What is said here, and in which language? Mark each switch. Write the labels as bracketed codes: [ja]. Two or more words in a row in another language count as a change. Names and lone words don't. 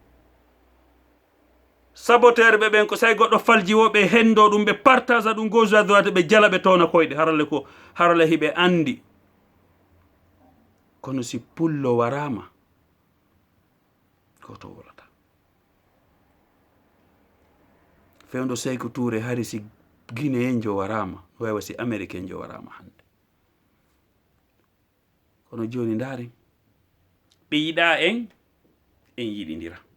[ff] saboteur ɓe ɓen ko say goɗɗo falji woɓe hendo ɗum ɓe partage ɗum [fr] gauche à droite [ff] ɓe jalaɓe towna koyɗe harale ko harale hiɓe andi kono si pullo warama goto wolata fewdo Sékou Touré hari si Guinéen jo warama waywa si américain jo warama hande kono joni ndaari ɓe yiɗa en yiɗidira